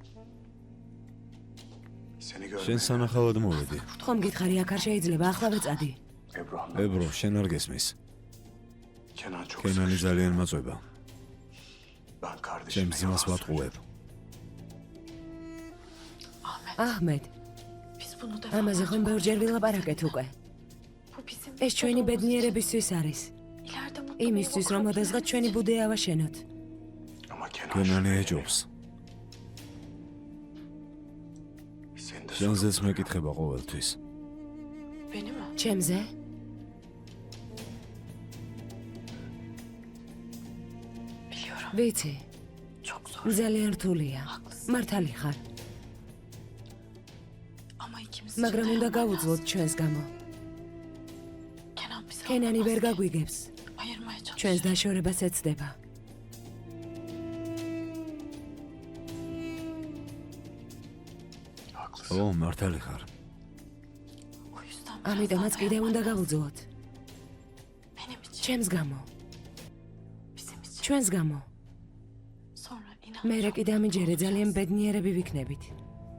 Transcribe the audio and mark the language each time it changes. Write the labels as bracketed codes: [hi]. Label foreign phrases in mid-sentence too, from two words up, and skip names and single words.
[tr] Seni [ka] შენ სანახავად მოვედი ხომ გითხარი აქ არ შეიძლება ახლავე წადი. [tr] Ebru anla. [ka] ebro შენ არ გესმის [tr] Kenan çok [ka] კენანი [tr] sıkıştı. [ka] ძალიან მაწვება [tr] Ben kardeşime [ka] ჩემს ძმას [tr] yalan [ka] ვატყუებ აჰმედ, [tr] Biz bunu [ka] ამაზე ხომ ბევრჯერ ვილაპარაკეთ უკვე. [tr] Bu bizim [ka] ეს ჩვენი ბედნიერებისთვის არის. [tr] ileride mutlu [ka] იმისთვის რომ ოდესღაც ჩვენი ბუდე ავაშენოთ. [tr] Ama Kenan [ka] კენანი [tr] şüpheli. [ka] ეჯობს [tr] Seni de [ka] შენზეც მეკითხება ყოველთვის [tr] Beni mi? [ka] ჩემზე? [tr] Biliyorum. [ka] ვიცი, [tr] Çok zor. [ka] ძალიან რთულია. მართალი ხარ, [tr] Ama ikimiz [ka] მაგრამ [tr] için [ka] უნდა [tr] dayanman [ka] გავუძლოთ [tr] lazım. [ka] ჩვენს გამო. [tr] Kenan bizi [ka] კენანი ვერ [tr] anlamaz ki. [ka] გაგვიგებს. [tr] Ayırmaya çalışıyor. [ka] ჩვენს დაშორებას ეცდება. [tr] haklısın. [ka] ო მართალი ხარ [tr] O yüzden biraz [ka] ამიტომაც [tr] daha [ka] კიდე [tr] dayanman [ka] უნდა [tr] lazım. [ka] გავუძლოთ. [tr] Benim için. [ka] ჩემს გამო, [tr] Bizim için. [ka] ჩვენს გამო. [tr] Sonra inan. [ka] მე კიდე ამიჯერე ძალიან ბედნიერები ვიქნებით.